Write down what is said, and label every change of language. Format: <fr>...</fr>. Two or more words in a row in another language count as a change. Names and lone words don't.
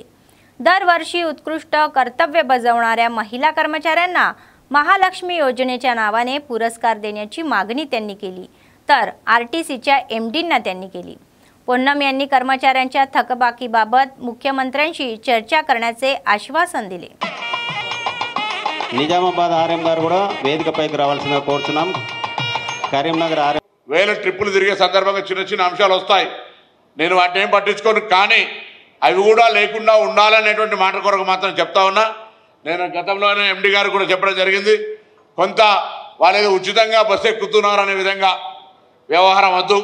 <mr>दरवर्षी उत्कृष्ट कर्तव्य बजावणाऱ्या महिला कर्मचाऱ्यांना महालक्ष्मी योजनेच्या नावाने पुरस्कार देण्याची मागणी त्यांनी केली, तर आरटीसीच्या एमडींना त्यांनी केली. पोन्नम यांनी कर्मचाऱ्यांच्या थकबाकीबाबत मुख्यमंत्र्यांशी चर्चा करण्याचे आश्वासन दिले.</mr> <te>నిజామాబాద్ ఆర్ఎం గారు కూడా వేదికపైకి రావాల్సిందిగా కోరుతున్నాం. కరీంనగర్ ఆర్ఎం వేల ట్రిప్పులు తిరిగే సందర్భంగా చిన్న చిన్న అంశాలు వస్తాయి. నేను వాటిని ఏం పట్టించుకోను, కానీ అవి కూడా లేకుండా ఉండాలనేటువంటి మాట కొరకు మాత్రం చెప్తా ఉన్నా. నేను గతంలోనే ఎండి గారు కూడా చెప్పడం జరిగింది, కొంత వాళ్ళు ఉచితంగా బస్సు ఎక్కుతున్నారు అనే విధంగా వ్యవహారం వద్దు.</te>